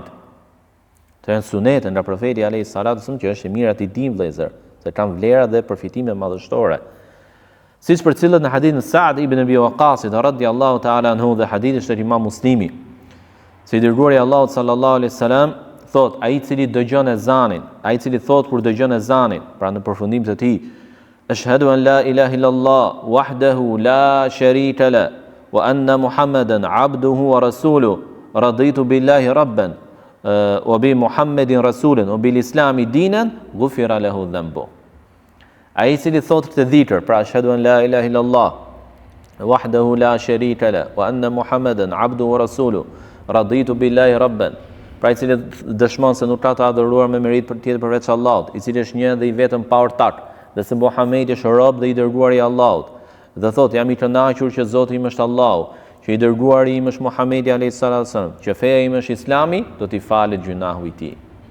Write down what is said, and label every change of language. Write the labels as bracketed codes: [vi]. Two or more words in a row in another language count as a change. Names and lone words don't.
[sq] Të janë sunete nga profeti [ar] عليه الصلاة والسلام, [sq] që është e mirë aty dim vëllezër, se kanë vlera dhe përfitime madhështore. Siç për cilët në hadithin Sa'd ibn Abi Waqqasit [ar] رضي الله تعالى عنه, [sq] dhe hadithi është Imam Muslimi. Se i dërguari Allahut [ar] صلى الله عليه وسلم [sq] thot, ai i cili dëgjon ezanin, ai i cili thot kur dëgjon ezanin, pra në përfundim të tij, [ar] أشهد أن لا إله إلا الله وحده لا شريك له وأن محمدا عبده ورسوله رضيت بالله ربا وبمحمد رسولا وبالإسلام دينا غفر له ذنبه. [sq] Ai i cili thot këtë dhikr, pra [ar] أشهد أن لا إله إلا الله وحده لا شريك له وأن محمدا عبده ورسوله رضيت بالله ربا, [sq] pra i cili dëshmon se nuk ka të adhuruar me merit për tjetër përveç Allahut, i cili është një dhe i vetëm pa ortak, dhe se Muhamedi është rob dhe i dërguari i Allahut, dhe thot, jam i kënaqur që Zoti im është Allahu, që i dërguari im është Muhamedi [ar] عليه الصلاة والسلام, [sq] që feja im është Islami, do t'i falet gjunahu i tij.